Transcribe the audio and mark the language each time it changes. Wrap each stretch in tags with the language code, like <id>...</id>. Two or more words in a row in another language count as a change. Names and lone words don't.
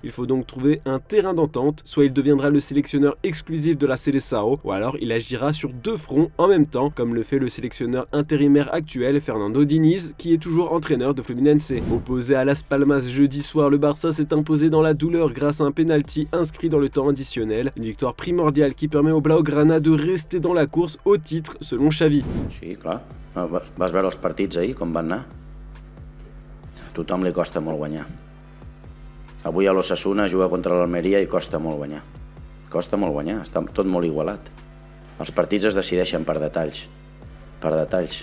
<fr>Il faut donc trouver un terrain d'entente. Soit il deviendra le sélectionneur exclusif de la Seleção, ou alors il agira sur deux fronts en même temps, comme le fait le sélectionneur intérimaire actuel Fernando Diniz, qui est toujours entraîneur de Fluminense. Opposé à Las Palmas jeudi soir, le Barça s'est imposé dans la douleur grâce à un penalty inscrit dans le temps additionnel. Une victoire primordiale qui permet au Blaugrana de rester dans la course au titre selon Xavi.</fr> <ca>Sí, clar. Vas veure els partits ahir, com van anar? A tothom li costa molt guanyar. Avui a l'Osasuna juga contra l'Almeria i costa molt guanyar. Costa molt guanyar, està tot molt igualat. Els partits es decideixen per detalls. Per detalls.</ca>